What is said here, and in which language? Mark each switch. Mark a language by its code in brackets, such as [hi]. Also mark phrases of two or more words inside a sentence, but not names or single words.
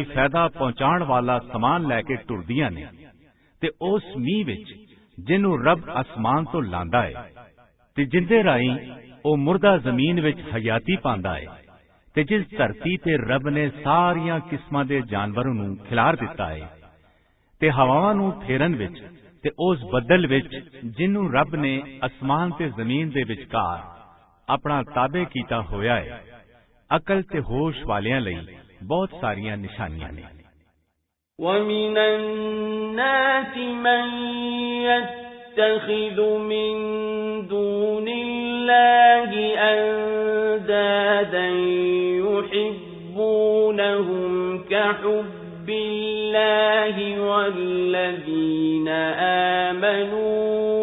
[pa] ਫਾਇਦਾ ਪਹੁੰਚਾਉਣ ਵਾਲਾ ਸਮਾਨ ਲੈ ਕੇ ਟੁਰਦੀਆਂ ਨੇ, ਤੇ ਉਸ ਮੀਂਹ ਵਿੱਚ ਜਿਹਨੂੰ ਰੱਬ ਅਸਮਾਨ ਤੋਂ ਲਾਂਦਾ ਹੈ ਤੇ ਜਿੰਦੇ ਰਾਹੀਂ ਉਹ ਮੁਰਦਾ ਜ਼ਮੀਨ ਵਿੱਚ ਹਯਾਤੀ ਪਾਉਂਦਾ ਹੈ, ਤੇ ਜਿਸ ਧਰਤੀ ਤੇ ਰੱਬ ਨੇ ਸਾਰੀਆਂ ਕਿਸਮਾਂ ਦੇ ਜਾਨਵਰਾਂ ਨੂੰ ਖਿਲਾਰ ਦਿੱਤਾ ਹੈ, ਤੇ ਹਵਾਵਾਂ ਨੂੰ ਫੇਰਨ ਵਿੱਚ ਤੇ ਉਸ ਬੱਦਲ ਵਿੱਚ ਜਿਹਨੂੰ ਰੱਬ ਨੇ ਅਸਮਾਨ ਤੇ ਜ਼ਮੀਨ ਦੇ ਵਿਚਕਾਰ ਆਪਣਾ ਤਾਬੇ ਕੀਤਾ ਹੋਇਆ ਹੈ। ਅਕਲ ਤੇ ਹੋਸ਼ ਵਾਲਿਆਂ ਲਈ ਬਹੁਤ ਸਾਰੀਆਂ ਨਿਸ਼ਾਨੀਆਂ ਨੇ। [ar] ومن الناس من يتخذ من دون الله أندادا يحبونهم كحب الله والذين آمنوا